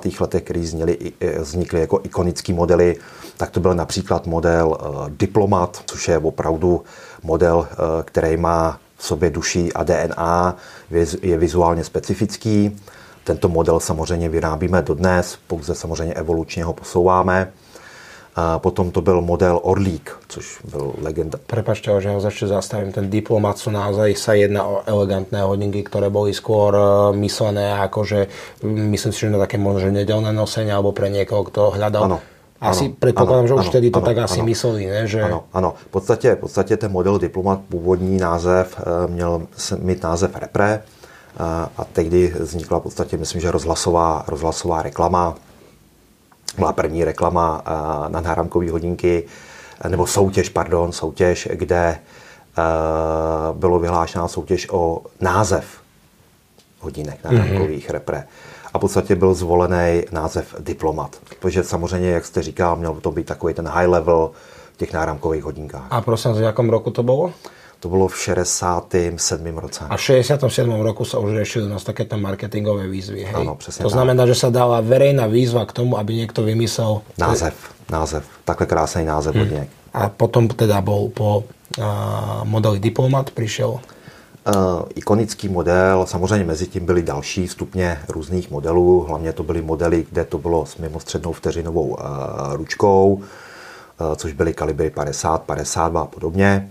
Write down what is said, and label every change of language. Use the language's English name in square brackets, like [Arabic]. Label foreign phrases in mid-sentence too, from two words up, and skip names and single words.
[Czech] letech, který vznikly jako ikonický modely, tak to byl například model Diplomat, což je opravdu model, který má v sobě duši a DNA, je vizuálně specifický. Tento model samozřejmě vyrábíme dodnes, pouze samozřejmě evolučně ho posouváme. A potom to byl model Orlík, což byl legenda. [Slovak] Prepáčte, že ho ešte zastavím. Ten Diplomat sú naozaj sa jedná o elegantné hodinky, ktoré boli skôr myslené ako, že myslím si, že na také možno nedelné nosenie alebo pre niekoho, kto hľadal. Ano. Asi predpokladám, že už vtedy to tak asi mysleli, ne? Že... [Czech] Ano. V podstatě ten model Diplomat, původní název, měl mít název Repre a tehdy vznikla v podstatě, myslím, že rozhlasová reklama, byla první reklama na náramkové hodinky, nebo soutěž, kde bylo vyhlášená soutěž o název hodinek náramkových repre. A v podstatě byl zvolený název Diplomat. Protože samozřejmě, jak jste říkal, měl to být takový ten [English] high level [Czech] v těch náramkových hodinkách. [Slovak] A prosím, v jakom roku to bylo? [Czech] To bylo v 67. roce. [Slovak] A v 67. roku sa už riešili nás takéto marketingové výzvy. Hej? Áno, presne to znamená, že sa dala verejná výzva k tomu, aby niekto vymyslel... [Czech] Název. Takhle krásný název hodinek. [Slovak] A potom teda bol po modeli Diplomat přišel? [Czech] Ikonický model, samozřejmě mezi tím byly další stupně různých modelů, hlavně to byly modely, kde to bylo s mimostřednou vteřinovou ručkou, což byly kalibry 50, 52 a podobně.